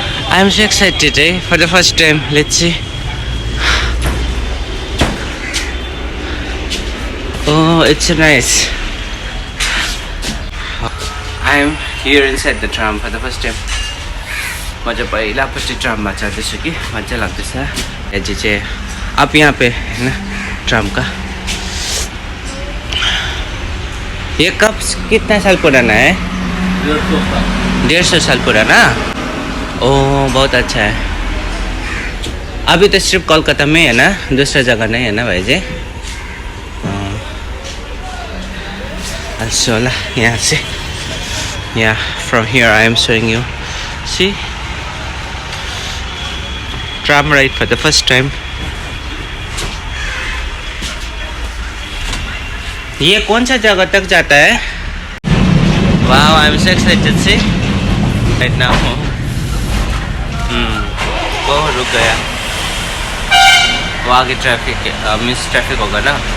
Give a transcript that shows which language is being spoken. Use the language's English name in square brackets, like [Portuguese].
[English] I am so excited है for the first time. Let's see. Oh, it's so nice. I am here inside the tram for the first time. [Nepali] म चाहिँ पहिलापट्टि ट्राममा चढ्दैछु कि मजा लाग्दैछ। [Hindi] यहाँ चाहिँ आप यहाँ पे है ट्राम का। ये कब कितना साल पुराना है? 150 साल पुराना। ओह बहुत अच्छा है। अभी तो सिर्फ कोलकाता में है ना, दूसरा जगह नहीं है ना भाई जी? अच्छा ला यहाँ से [English] yeah from here I am showing you. See tram ride for the first time. [Hindi] ये कौन सा जगह तक जाता है? [English] Wow, I am so excited see right now. [Hindi] बहुत रुक गया। वो आगे ट्रैफिक मिस ट्रैफिक होगा ना।